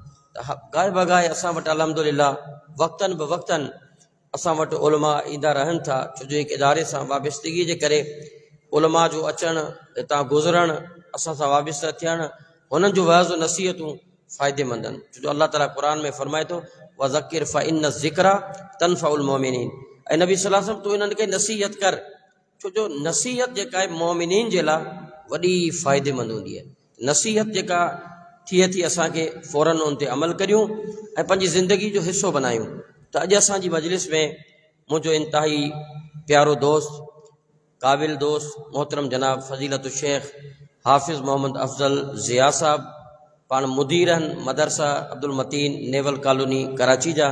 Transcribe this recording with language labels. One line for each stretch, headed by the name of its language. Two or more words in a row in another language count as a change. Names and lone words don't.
Sindhi: गाए बगाए असां वटि अल्हम्दुलिल्लाह वक़्तन ब वक़्तन असां वटि उलमा ईंदा रहनि था, छो जो हिकु इदारे सां वाबस्तगी जे करे उलमा जो अचणु, हितां गुज़रणु, असां सां वाबस्ता थियणु, हुननि जो वाज़ नसीहतूं फ़ाइदेमंद आहिनि। छो जो अल्लाह ताला क़ुरान में फरमाए थो
Arabic: وذكر فإن الذكرى تنفع المؤمنين,
Sindhi: ऐं नबी
Arabic: صلى الله عليه وسلم
Sindhi: तूं इन्हनि खे नसीहत कर, छो जो नसीहत जेका आहे मोमिनीन जे लाइ वॾी फ़ाइदेमंद हूंदी आहे। नसीहत जेका थिए थी असांखे फ़ौरन उन ते अमल करियूं ऐं पंहिंजी ज़िंदगी जो हिसो बनायूं। त अॼु असांजी मजलिस में मुंहिंजो इंतिहाई प्यारो दोस्त, क़ाबिल दोस्त, मोहतरम जनाब फ़ज़ीलत शेख हाफ़िज़ मोहम्मद अफ़ज़ल ज़िया साहब, पाण मुदीर आहिनि मदरसा अब्दुल मतीन नेवल कॉलोनी कराची जा।